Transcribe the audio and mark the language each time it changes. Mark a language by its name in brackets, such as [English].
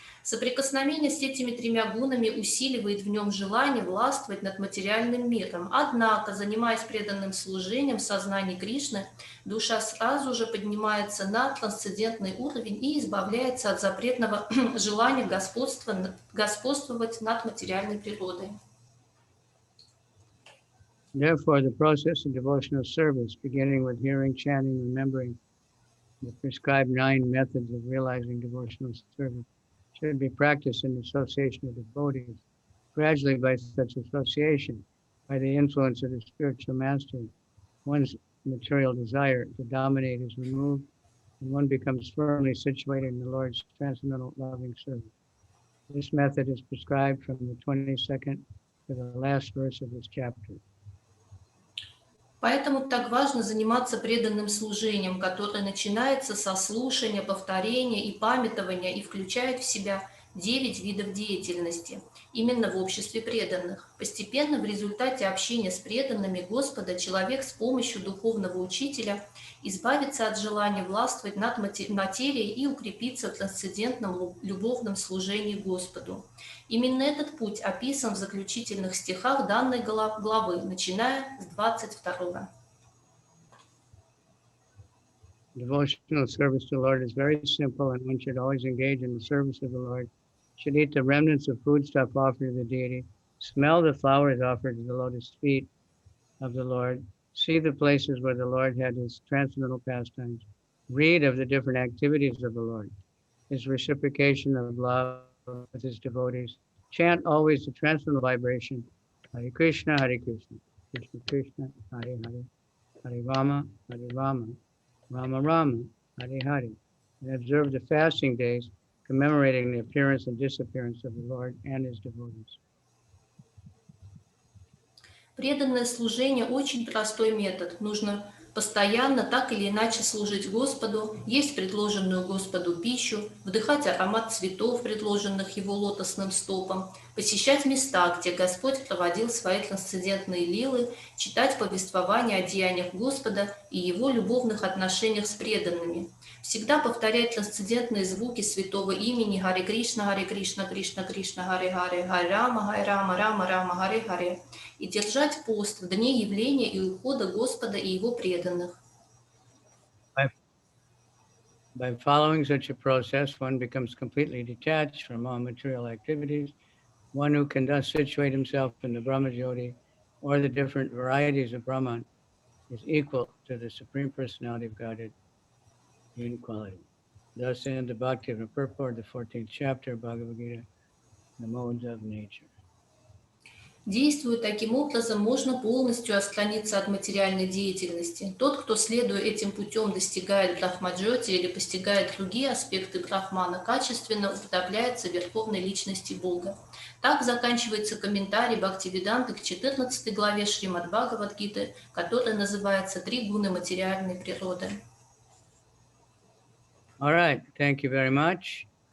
[Russian] Соприкосновение с этими тремя гунами усиливает в нем желание властвовать над материальным миром. Однако, занимаясь преданным служением в сознании Кришны, душа сразу же поднимается на трансцендентный уровень и избавляется от запретного желания господствовать над материальной природой. [English] Therefore, the process of devotional service, beginning with hearing, chanting, remembering the prescribed 9 methods of realizing devotional service, should be practiced in association with devotees. Gradually, by such association, by the influence of the spiritual master, one's material desire to dominate is removed, and one becomes firmly situated in the Lord's transcendental loving service. This method is prescribed from the 22nd to the last verse of this chapter. [Russian] Поэтому так важно заниматься преданным служением, которое начинается со слушания, повторения и памятования и включает в себя 9 видов деятельности, именно в обществе преданных. Постепенно в результате общения с преданными Господа человек с помощью духовного учителя избавится от желания властвовать над материей и укрепиться в трансцендентном любовном служении Господу. Именно этот путь описан в заключительных стихах данной главы, начиная с 22. [English] Devotional service to the Lord is very simple, and one should always engage in the service of the Lord. Should eat the remnants of foodstuff offered to the deity, smell the flowers offered to the lotus feet of the Lord, see the places where the Lord had his transcendental pastimes, read of the different activities of the Lord, his reciprocation of love with his devotees, chant always the transcendental vibration, Hare Krishna, Krishna Krishna, Hare Hare, Hare Rama, Rama Rama, Hare Hare, and observe the fasting days, commemorating the appearance and disappearance of the Lord and his devotees. [Russian] Преданное служение очень простой метод. Нужно постоянно так или иначе служить Господу, есть предложенную Господу пищу, вдыхать аромат цветов, предложенных его лотосным стопом, посещать места, где Господь проводил свои трансцендентные лилы, читать повествования о деяниях Господа и его любовных отношениях с преданными. Всегда повторять трансцендентные звуки святого имени Харе Кришна, Кришна Кришна, Харе Харе, Харе Рама, Рама Рама, Харе Харе, и держать пост в дни явления и ухода Господа и его преданных. [English] By following such a process, one becomes completely detached from all material activities. One who can thus situate himself in the Brahma-jyoti or the different varieties of Brahman is equal to the Supreme Personality of Godhead in quality. Thus ends the Bhakti-Vinod Purport, the 14th chapter of Bhagavad-Gita, the modes of nature. [Russian] Действуя таким образом, можно полностью отстраниться от материальной деятельности. Тот, кто, следуя этим путем, достигает брахмаджоти или постигает другие аспекты брахмана, качественно уподобляется Верховной Личности Бога. Так заканчивается комментарий Бхактивиданты к 14 главе Шримад Бхагавад-гиты, которая называется «Три гуны материальной природы». [English] All right, thank you very much.